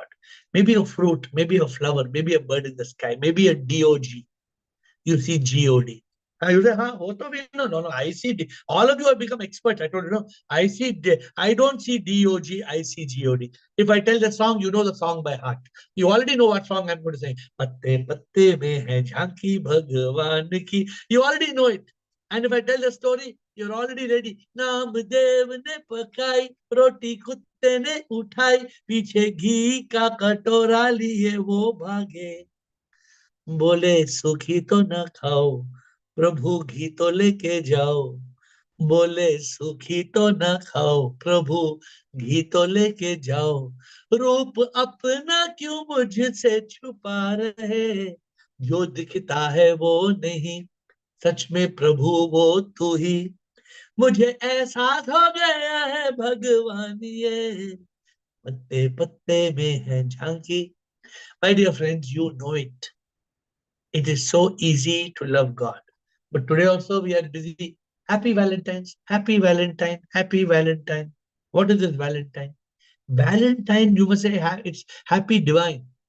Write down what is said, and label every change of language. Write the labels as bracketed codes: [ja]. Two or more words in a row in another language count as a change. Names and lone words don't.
[en] Maybe a fruit, maybe a flower, maybe a bird in the sky, maybe a DOG. You see God. You say, no, I see. All of you have become experts. I told you, no, I don't see DOG, I see God. If I tell the song, you know the song by heart. You already know what song I'm going to say. [hi] पत्ते पत्ते में है झांकी भगवान की. [en] You already know it. And if I tell the story, you're already ready. [hi] नामदेव ने पकाई, रोटी कुत्ते ने उठाई, पीछे घी का कटोरा लिए वो भागे. बोले सुखी तो ना खाओ, प्रभु घी तो लेके जाओ, बोले सूखी तो न खाओ प्रभु, घी तो लेके जाओ। रूप अपना क्यों मुझसे छुपा रहे, जो दिखता है वो नहीं, सच में प्रभु वो तू ही। मुझे एहसास हो गया है भगवान ये, पत्ते पत्ते में है झांकी। [en] My dear friends, you know it. It is so easy to love God. But today also we are busy. Happy Valentine's, happy Valentine, happy Valentine. What is this Valentine? Valentine, you must say it's happy divine.